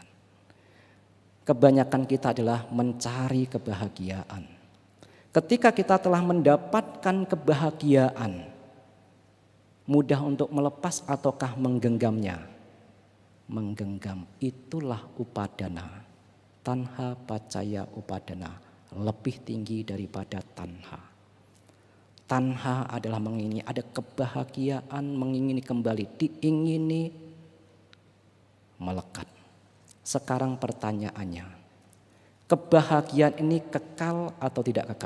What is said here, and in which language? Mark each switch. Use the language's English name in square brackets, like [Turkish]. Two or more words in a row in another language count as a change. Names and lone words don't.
[Indonesian] Kebanyakan kita adalah mencari kebahagiaan. Ketika kita telah mendapatkan kebahagiaan, mudah untuk melepas ataukah menggenggamnya? Menggenggam, itulah upadana. [Pali] Tanha paccaya upadana, [Indonesian] lebih tinggi daripada tanha. Tanha adalah mengingini, ada kebahagiaan, mengingini kembali, diingini, melekat. Sekarang pertanyaannya, kebahagiaan ini kekal atau tidak kekal?